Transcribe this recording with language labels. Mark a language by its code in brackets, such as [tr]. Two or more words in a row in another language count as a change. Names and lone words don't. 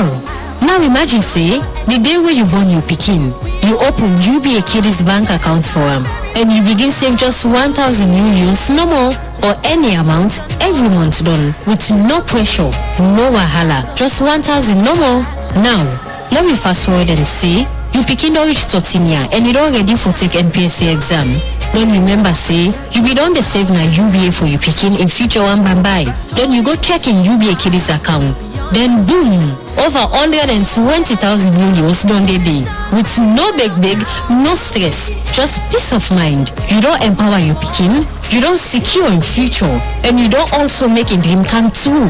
[pcm] Now imagine say the day where you born your pikin, you open UBA Kiddies bank account for him, and you begin save just 1,000 millions, no more, or any amount every month done with no pressure, no wahala, just 1,000 no more. Now let me fast forward and say you pikin don reach 13 years and you don ready for take NPSC exam. Don't remember say you be don dey save na UBA for your pikin in future one bye. Then you go check in UBA Kiddies account. Then boom, over 120,000 millions don dey with no big, no stress, just peace of mind. You don't empower your pikin, you don't secure in future, and you don't also make a dream come true.